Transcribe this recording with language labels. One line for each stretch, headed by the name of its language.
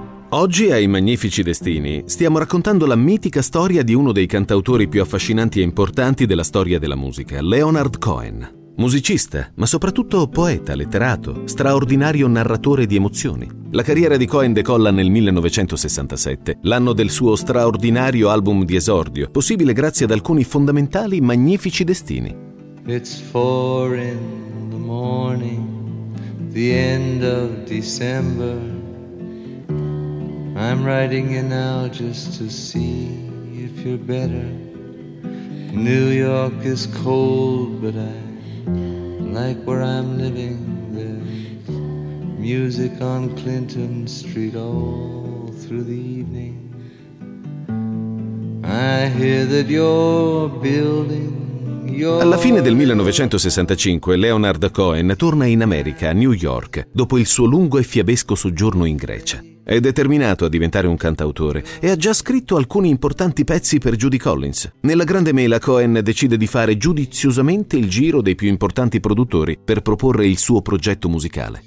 Italian: Oggi ai Magnifici Destini stiamo raccontando la mitica storia di uno dei cantautori più affascinanti e importanti della storia della musica, Leonard Cohen. Musicista, ma soprattutto poeta, letterato, straordinario narratore di emozioni. La carriera di Cohen decolla nel 1967, l'anno del suo straordinario album di esordio, possibile grazie ad alcuni fondamentali Magnifici Destini.
English: It's 4 in the morning, the end of December. I'm writing you now just to see if you're better. New York is cold, but I like where I'm living there. Music on Clinton Street all through the evening. I hear that you're building.
Italian: Alla fine del 1965 Leonard Cohen torna in America, a New York, dopo il suo lungo e fiabesco soggiorno in Grecia. È determinato a diventare un cantautore e ha già scritto alcuni importanti pezzi per Judy Collins. Nella Grande Mela Cohen decide di fare giudiziosamente il giro dei più importanti produttori per proporre il suo progetto musicale.